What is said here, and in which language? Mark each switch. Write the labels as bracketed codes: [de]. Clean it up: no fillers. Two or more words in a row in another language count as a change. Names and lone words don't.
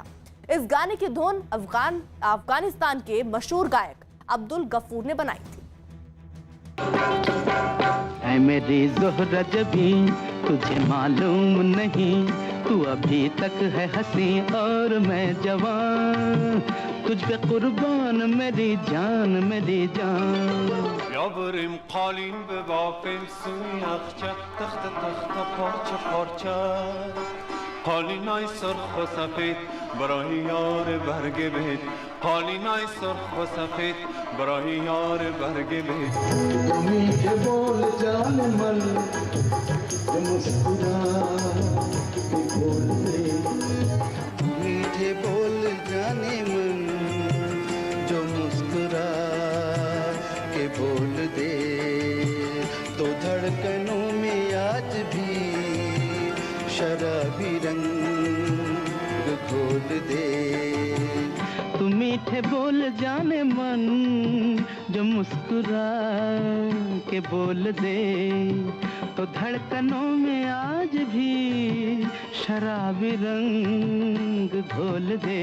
[hi] इस गाने की धुन अफगानिस्तान के मशहूर गायक अब्दुल गफूर ने बनाई थी। मेरी ज़ोहरा जबी तुझे मालूम नहीं, तू अभी तक है हंसी और मैं जवान, तुझ पे कुर्बान मेरी जान मेरी जान. [fa] یابریم قالین به بافم سوی اخچه تخت تخت پارچه پارچه قالینای سرخ و سفید برای یار برگ بید قالینای سرخ و سفید برای یار برگ بید [hi] تو میٹھے بول جان من تو مسکرا کے بول دے میٹھے بول جانے من جو مسکرا के बोल दे तो धड़कनों में आज भी शराबी रंग घोल दे. तू मीठे बोल जाने मन जो मुस्कुरा के बोल दे तो धड़कनों में आज भी शराबी रंग घोल दे.